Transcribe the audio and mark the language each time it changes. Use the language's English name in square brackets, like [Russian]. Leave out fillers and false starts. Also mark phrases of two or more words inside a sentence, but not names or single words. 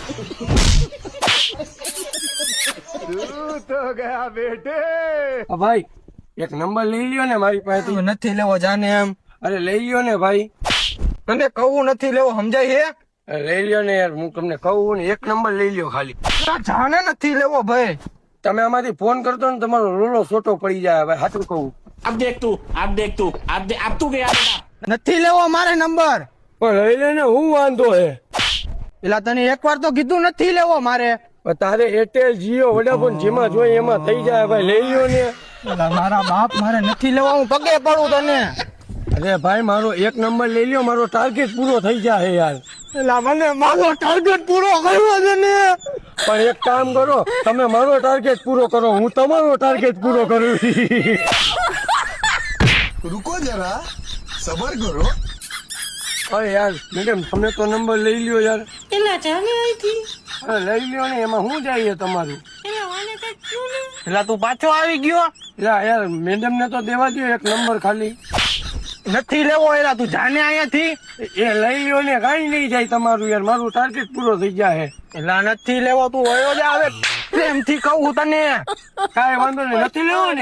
[Gujarati] ભાઈ એક નંબર લઈ લ્યો ને મારી પાસેથી. નથી લેવો જાને એમ. અરે લઈ લ્યો ને ભાઈ. તને કહું નથી લેવો સમજાય હે? અરે લઈ લ્યો ને યાર, હું તમને કહું ને, એક નંબર લઈ લ્યો ખાલી. જાને નથી લેવો ભાઈ. તમે આમાંથી ફોન કરતો ને તમારો રોલો છોટો પડી જાય. ભાઈ સાચું કહું. [Hindi] अब देख तू अब तू गया बेटा [Gujarati] નથી લેવો મારે નંબર. પણ લઈ લે ને, હું વાંધો હે? પેલા તને એકવાર તો કીધું નથી લેવો મારે. પણ તારે એરટેલ જીઓ વોડાફોન જેમાં જોઈએ એમાં થઈ જાય. ભાઈ લઈ લ્યો ને. પેલા મારા બાપ મારે નથી લેવો, હું પગે પડું તને. અરે ભાઈ મારો એક નંબર લઈ લ્યો, મારો ટાર્ગેટ પૂરો થઈ જાય યાર. પેલા મને મારો ટાર્ગેટ પૂરો કર્યો છે ને. પણ એક કામ કરો, તમે મારો ટાર્ગેટ પૂરો કરો, હું તમારો ટાર્ગેટ પૂરો કરું. [Hindi] रुको जरा सबर करो. [Gujarati] અરે યાર મેડમ, તમે તો નંબર લઈ લ્યો યાર. [Hindi] एला जाने आई थी [Gujarati] અરે લઈ લ્યો ને, એમાં શું જાય તમારું? [Hindi] एला वाले का क्यों नहीं [Gujarati] પેલા તું પાછો આવી ગયો. યાર મેડમ ને તો દેવા દો એક નંબર ખાલી. નથી લેવો એલા તું જાને અહીંયાથી. એ લઈ લ્યો ને, કઈ નહીં જાય તમારું યાર, મારું ટાર્ગેટ પૂરો થઈ જાય. એલા નથી લેવો, તું વયો જા હવે. પ્રેમથી કહું તને કાંઈ વાંધો નહીં, નથી લેવો ને.